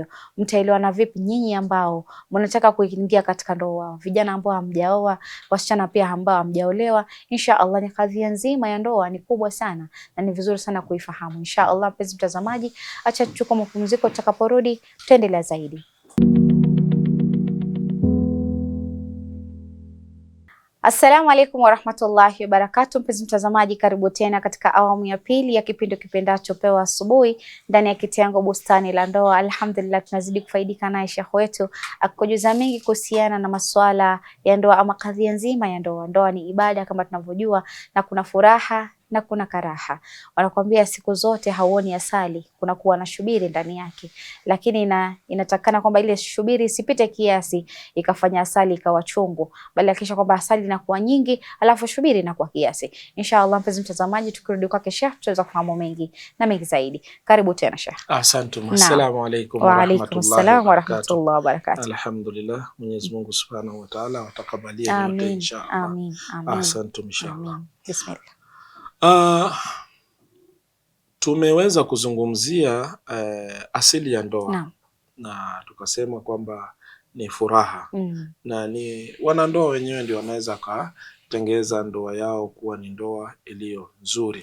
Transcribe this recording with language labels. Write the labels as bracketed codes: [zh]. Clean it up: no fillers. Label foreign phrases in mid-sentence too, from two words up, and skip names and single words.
[sw] Mtaelewana vipi nyinyi ambao mnataka kuingia katika ndoa, vijana ambao hamjaoa, wasichana pia ambao hamjaolewa? [ar] إن شاء الله [sw] ni kadhia nzima ya ndoa, ni kubwa sana na ni vizuri sana kuifahamu. [ar] إن شاء الله [sw] mpenzi mtazamaji, acha tuchukue mapumziko, tutakaporudi tutaendelea zaidi. [ar] السلام عليكم ورحمة الله وبركاته. [sw] Mpenzi mtazamaji, karibu tena katika awamu ya pili ya kipindi kipendacho Pewa Asubuhi ndani ya kitengo Bustani la Ndoa. Alhamdulillah, tunazidi kufaidika naye Sheikh wetu akujuza mengi kuhusiana na masuala ya ndoa ama kadhia nzima ya ndoa. Ndoa ni ibada kama tunavyojua, na kuna furaha na kuna karaha. Wanakuambia siku zote hauoni asali, kuna kuwa na shubiri ndani yake, lakini inatakana kwamba ile shubiri isipite kiasi ikafanya asali ikawa chungu, bali hakikisha kwamba asali inakuwa nyingi alafu shubiri inakuwa kiasi. Inshallah mpenzi mtazamaji, tukirudi kwake Sheikh tutaweza kufahamu mengi na mengi zaidi. Karibu tena Sheikh. Asante. [ar] السلام عليكم ورحمة الله وبركاته. [sw] Alhamdulillah, Mwenyezi Mungu [ar] سبحانه وتعالى [sw] atakabalie yote inshallah. Amin. Asante inshallah. Bismillah. Tumeweza kuzungumzia asili ya ndoa na tukasema kwamba ni furaha na ni wanandoa wenyewe ndio wanaweza kutengeza ndoa yao kuwa ni ndoa iliyo nzuri.